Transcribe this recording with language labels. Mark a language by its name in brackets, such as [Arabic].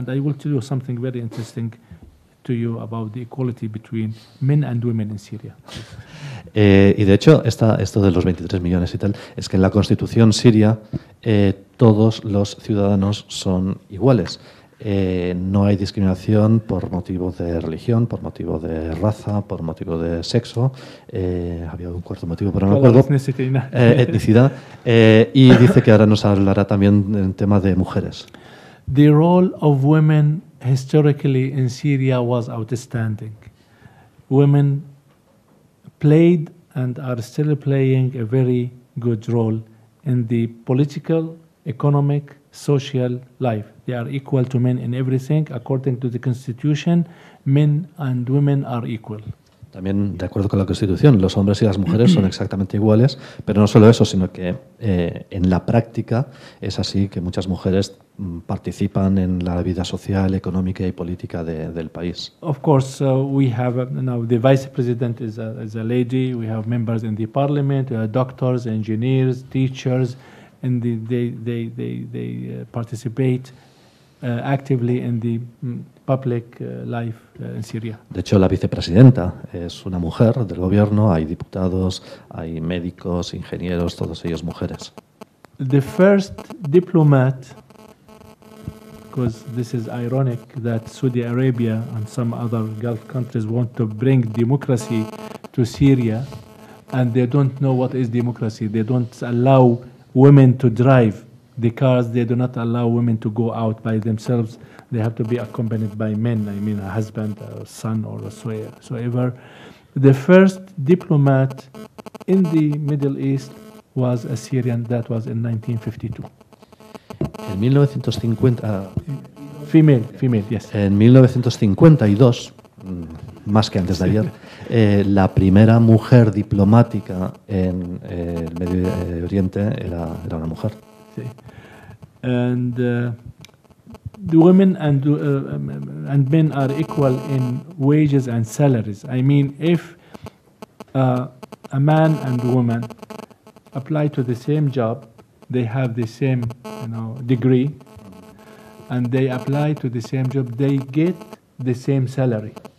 [English] And I will tell you something very interesting to you about the equality between men and women in Syria. [Spanish] Y de hecho, esto de los 23 millones y tal, es que en la Constitución siria todos los ciudadanos son iguales. No hay discriminación por motivo de religión, por motivo de raza, por motivo de sexo. Había un cuarto motivo, pero no me acuerdo. Etnicidad. Y dice que ahora nos hablará también en tema de mujeres. [English] The role of women historically in Syria was outstanding. Women played and are still playing a very good role in the political, economic, social life. They are equal to men in everything. According to the Constitution, men and women are equal. [Spanish] También, de acuerdo con la Constitución, los hombres y las mujeres son exactamente iguales, pero no solo eso, sino que en la práctica es así que muchas mujeres participan en la vida social, económica y política del país. [English] Of course, we have now the vice president is a lady. We have members in the parliament, doctors, engineers, teachers, and they participate actively in the public life in Syria. [Spanish] De hecho, la vicepresidenta es una mujer del gobierno, hay diputados, hay médicos, ingenieros, todos ellos mujeres. [English] The first diplomat, because this is ironic that Saudi Arabia and some other Gulf countries want to bring democracy to Syria, and they don't know what is democracy. They don't allow women to drive the cars. They do not allow women to go out by themselves. They have to be accompanied by men, I mean a husband, a son, or whatsoever. The first diplomat in the Middle East was a Syrian. That was in 1952. [Spanish] En 1950... [English] Female, yes. [Spanish] En 1952, más que antes de ayer, la primera mujer diplomática en el Medio Oriente era una mujer. Sí. [English] And the women and men are equal in wages and salaries. I mean, if a man and a woman apply to the same job, they have the same, degree, and they apply to the same job, they get the same salary.